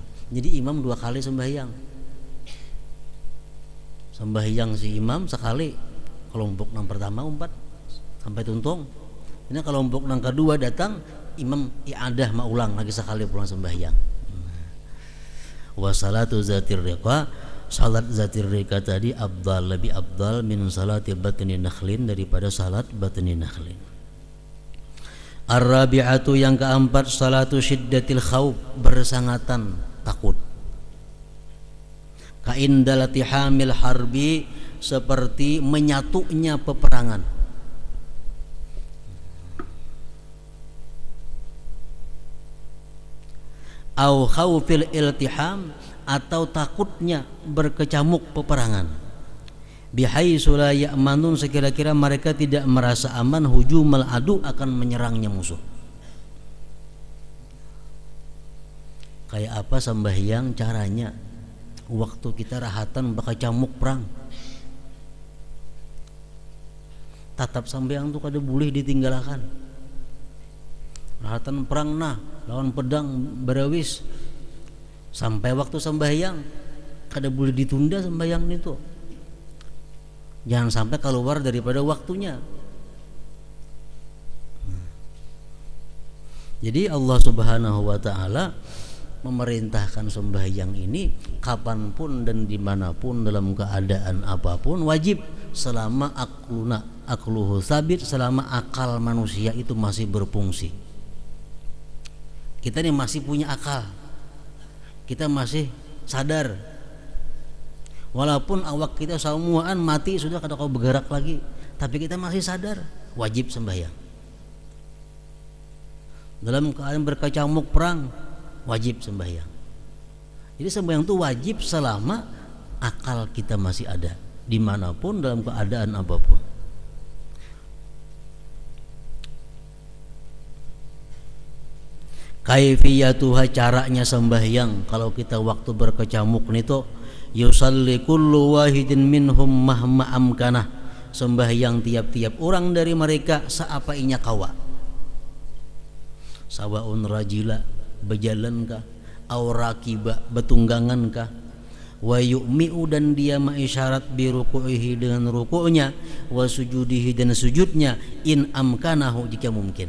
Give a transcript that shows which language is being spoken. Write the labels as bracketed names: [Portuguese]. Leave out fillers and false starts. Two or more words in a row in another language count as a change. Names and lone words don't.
[Banjar] Jadi imam 2 kali sembahyang si imam sekali, kelompok yang pertama umpat sampai tuntung, ini kelompok yang kedua datang, imam i'adah maulang lagi sekali pulang sembahyang. [Arabic] وصلاة ذات الرقاع, [Banjar] salat zatir riqa tadi afdal, lebih afdal [Arabic] من صلاة بطن نخل, [Banjar] daripada salat batni nakhlin. Ar-rabi'atu, yang keempat, [Arabic] صلاة شدة الخوف, [Banjar] bersangatan takut. [Arabic] كاندلاع حمي الحرب, [Banjar] seperti menyatunya peperangan. [Arabic] أو خوف الالتحام, [Banjar] atau takutnya berkecamuk peperangan. [Arabic] بحيث لا يأمنون, [Banjar] sekira-kira mereka tidak merasa aman, [Arabic] هجوم العدو, [Banjar] akan menyerangnya musuh. Kayak apa sembahyang caranya waktu kita rahatan berkecamuk perang? Tatap sembahyang tuh kada boleh ditinggalkan. Rahatan perang nah lawan pedang berawis, sampai waktu sembahyang kada boleh ditunda sembahyang itu. Jangan sampai keluar daripada waktunya. Jadi [Arabic] الله سبحانه وتعالى [Banjar] memerintahkan sembahyang ini kapanpun dan dimanapun, dalam keadaan apapun, wajib, selama [Arabic] عقله ثابت, [Banjar] selama akal manusia itu masih berfungsi. Kita ini masih punya akal, kita masih sadar, walaupun awak kita semuaan mati sudah, kada kau bergerak lagi, tapi kita masih sadar, wajib sembahyang. Dalam keadaan berkecamuk perang, wajib sembahyang. Jadi sembahyang itu wajib selama akal kita masih ada, dimanapun dalam keadaan apapun. Kaifiyatuha, caranya sembahyang kalau kita waktu berkecamuk nito, [Arabic] يصلي كل واحد منهم مهما أمكنه, [Banjar] sembahyang tiap-tiap orang dari mereka seapa inya kawa, [Arabic] سواء راجلا, [Banjar] berjalan kah, [Arabic] أو راكبا, [Banjar] betunggangan kah, [Arabic] ويومئ, [Banjar] dan dia mengisyarat [Arabic] بركوعه, [Banjar] dengan ruku'nya, [Arabic] وسجوده, [Banjar] dan sujudnya, [Arabic] إن أمكنه, [Banjar] jika mungkin.